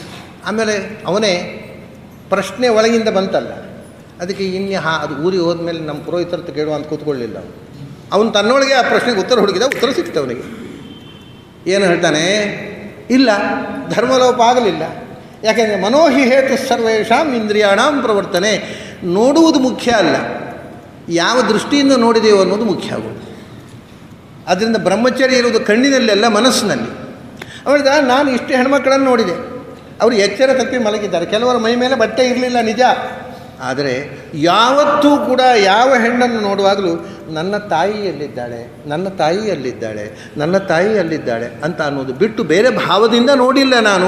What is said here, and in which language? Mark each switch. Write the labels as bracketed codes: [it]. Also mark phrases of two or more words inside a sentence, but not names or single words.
[kn] ಆಮೇಲೆ ಅವನೇ ಪ್ರಶ್ನೆ ಒಳಗಿಂದ ಬಂತಲ್ಲ, ಅದಕ್ಕೆ ಅದು ಊರಿಗೆ ಹೋದ್ಮೇಲೆ ನಮ್ಮ ಪುರೋಹಿತರತ್ತು ಕೇಳುವ ಅಂತ ಕೂತ್ಕೊಳ್ಳಿಲ್ಲ. ಅವನು ತನ್ನೊಳಗೆ ಆ ಪ್ರಶ್ನೆಗೆ ಉತ್ತರ ಹುಡುಕಿದ, ಉತ್ತರ ಸಿಕ್ತು ಅವನಿಗೆ. ಏನು ಹೇಳ್ತಾನೆ? ಇಲ್ಲ, ಧರ್ಮಲೋಪ ಆಗಲಿಲ್ಲ. [sa] ಯಾಕೆಂದರೆ ಮನೋಹಿ ಹೇತು ಸರ್ವೇಷಾಂ ಇಂದ್ರಿಯಾಣಾಂ ಪ್ರವರ್ತನೆ. [kn] ನೋಡುವುದು ಮುಖ್ಯ ಅಲ್ಲ, ಯಾವ ದೃಷ್ಟಿಯಿಂದ ನೋಡಿದೆವು ಅನ್ನೋದು ಮುಖ್ಯ ಆಗೋದು. ಅದರಿಂದ ಬ್ರಹ್ಮಚರ್ಯ ಇರುವುದು ಕಣ್ಣಿನಲ್ಲೆಲ್ಲ, ಮನಸ್ಸಿನಲ್ಲಿ. ಅವಳಿದ ನಾನು ಇಷ್ಟು ಹೆಣ್ಮಕ್ಕಳನ್ನು ನೋಡಿದೆ, ಅವರು ಎಚ್ಚರ ತಪ್ಪಿ ಮಲಗಿದ್ದಾರೆ. ಕೆಲವರ ಮೈ ಮೇಲೆ ಬಟ್ಟೆ ಇರಲಿಲ್ಲ ನಿಜ, ಆದರೆ ಯಾವತ್ತೂ ಕೂಡ ಯಾವ ಹೆಣ್ಣನ್ನು ನೋಡುವಾಗಲೂ ನನ್ನ ತಾಯಿಯಲ್ಲಿದ್ದಾಳೆ, ನನ್ನ ತಾಯಿಯಲ್ಲಿದ್ದಾಳೆ, ನನ್ನ ತಾಯಿಯಲ್ಲಿದ್ದಾಳೆ ಅಂತ ಅನ್ನೋದು ಬಿಟ್ಟು ಬೇರೆ ಭಾವದಿಂದ ನೋಡಿಲ್ಲ ನಾನು.